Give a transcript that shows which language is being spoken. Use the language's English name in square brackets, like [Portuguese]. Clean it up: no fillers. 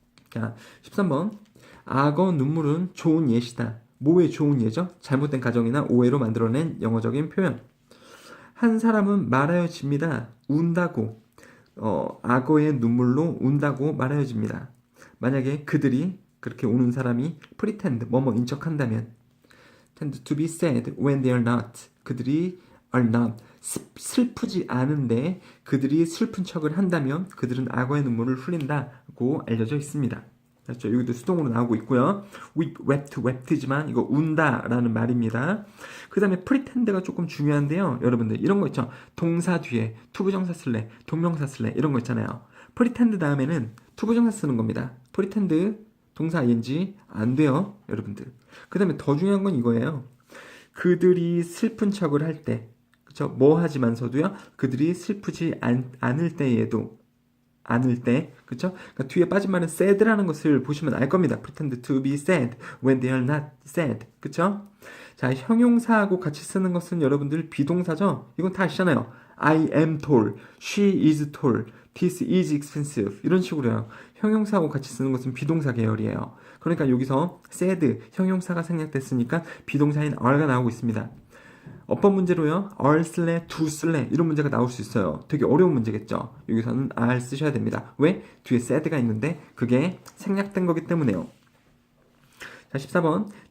[Korean] 자, 13번. 악어 눈물은 좋은 예시다. 뭐의 좋은 예죠? 잘못된 가정이나 오해로 만들어낸 영어적인 표현. 한 사람은 말하여집니다. 운다고. 악어의 눈물로 운다고 말하여집니다. 만약에 그들이 그렇게 우는 사람이 pretend, 뭐뭐 인척한다면 [English] tend to be sad when they are not. [Korean] 그들이 [English] are not. [Korean] 슬프지 않은데 그들이 슬픈 척을 한다면 그들은 악어의 눈물을 흘린다고 알려져 있습니다. 그렇죠? 여기도 수동으로 나오고 있고요. wept지만 이거 운다라는 말입니다. 그 다음에 pretend가 조금 중요한데요. 여러분들 이런 거 있죠. 동사 뒤에 투부정사 쓸래, 동명사 쓸래 이런 거 있잖아요. pretend 다음에는 투부정사 쓰는 겁니다. pretend 동사 ing 안 돼요. 여러분들. 그 다음에 더 중요한 건 이거예요. 그들이 슬픈 척을 할 때, 그쵸? 뭐 하지만서도요. 그들이 슬프지 않을 때에도 않을 때, 그쵸? 그러니까 뒤에 빠진 말은 sad라는 것을 보시면 알 겁니다. [English] pretend to be sad when they are not sad. [Korean] 그쵸? 자, 형용사하고 같이 쓰는 것은 여러분들 비동사죠? 이건 다 아시잖아요. [English] I am tall, she is tall, this is expensive. [Korean] 이런 식으로요. 형용사하고 같이 쓰는 것은 비동사 계열이에요. 그러니까 여기서 sad, 형용사가 생략됐으니까 비동사인 are가 나오고 있습니다. 어법 문제로요. are 쓸래, do 쓸래 이런 문제가 나올 수 있어요. 되게 어려운 문제겠죠. 여기서는 are 쓰셔야 됩니다. 왜? 뒤에 sad가 있는데 그게 생략된 거기 때문에요. 자, 14번.